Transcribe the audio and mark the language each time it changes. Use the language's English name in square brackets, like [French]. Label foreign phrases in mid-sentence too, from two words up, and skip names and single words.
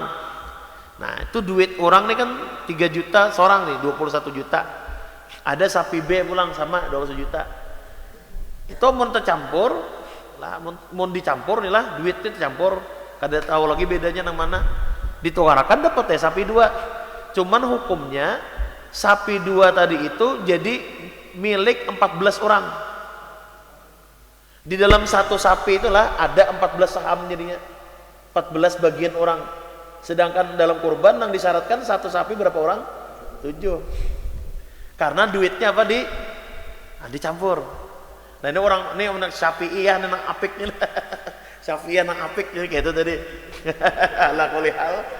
[Indonesian] Nah, itu duit orang nih kan 3 juta seorang nih, 21 juta. Ada sapi B pulang sama 21 juta. Itu mau tercampur lah, mau dicampur nih lah, duitnya tercampur. [Banjar] Kada tahu lagi bedanya nang mana. Ditukarakan dapat ya sapi 2. [Indonesian] Cuman hukumnya sapi 2 tadi itu jadi milik 14 orang. Di dalam satu sapi itulah ada 14 saham jadinya. 14 bagian orang. Sedangkan dalam kurban yang disyaratkan satu sapi berapa orang? 7. Karena duitnya apa dicampur. [Banjar] Nah ini orang Syafi'iyah nang apik nih. Syafi'iyah nang apik jadi kayak itu tadi. [Arabic] على كل حال.